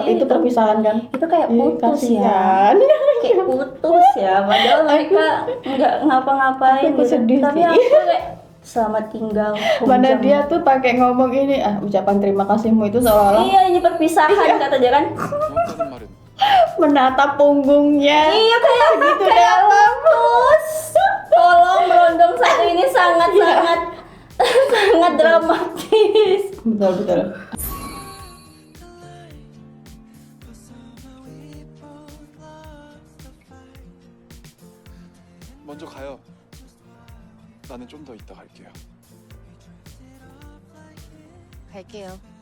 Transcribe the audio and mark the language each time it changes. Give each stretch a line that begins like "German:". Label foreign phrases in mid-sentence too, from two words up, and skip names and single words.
Indonesian: Jadi itu perpisahan kan? itu kayak Ih, putus ya. kasihan. Kayak putus ya, padahal mereka nggak ngapa-ngapain Aku gitu. sedih Tapi sih. aku kayak selamat tinggal. Mana Hong dia Jang. tuh pakai ngomong ini, ucapan terima kasihmu itu seolah-olah Iya, ini perpisahan kata dia kan.
Korean: 무엇하든 말은
Indonesian: menatap punggungnya. Iya kayak Gitu kayak dalam. putus. Tolong berondong satu ini sangat sangat dramatis. Betul.
Korean: 먼저 가요. 나는 좀 더 이따 갈게요. 갈게요.